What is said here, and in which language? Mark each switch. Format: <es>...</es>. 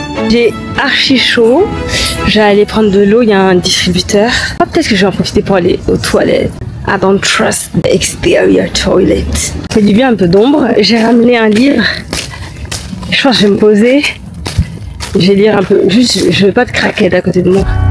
<fr>J'ai archi chaud, je vais aller prendre de l'eau, il y a un distributeur. Peut-être que je vais en profiter pour aller aux toilettes.</fr> <en>I don't trust the exterior toilet.</en> <fr>Ça fait du bien un peu d'ombre. J'ai ramené un livre. Je pense que je vais me poser. Je vais lire un peu. Juste, je veux pas te craquer à côté de moi.</fr>